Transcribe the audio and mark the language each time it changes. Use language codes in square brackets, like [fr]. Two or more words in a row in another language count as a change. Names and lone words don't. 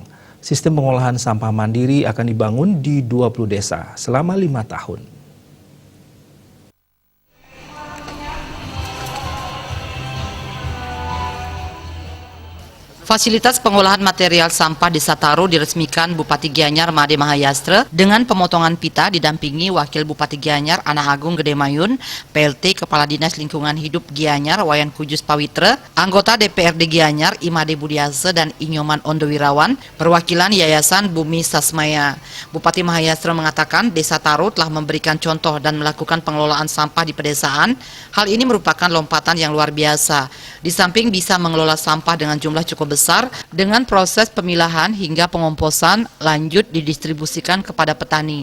[id] Sistem pengolahan sampah mandiri akan dibangun di 20 desa selama 5 tahun. Fasilitas pengolahan material sampah Desa Taro diresmikan Bupati Gianyar Imade Mahayastra dengan pemotongan pita didampingi Wakil Bupati Gianyar Ana Agung Gede Mayun, PLT Kepala Dinas Lingkungan Hidup Gianyar Wayan Kujus Pawitra, anggota DPRD Gianyar Imade Budiase dan Inyoman Ondowirawan, perwakilan Yayasan Bumi Sasmaya. Bupati Mahayastra mengatakan Desa Taro telah memberikan contoh dan melakukan pengelolaan sampah di pedesaan. Hal ini merupakan lompatan yang luar biasa. Di samping bisa mengelola sampah dengan jumlah cukup besar, dengan proses pemilahan hingga pengomposan lanjut didistribusikan kepada petani.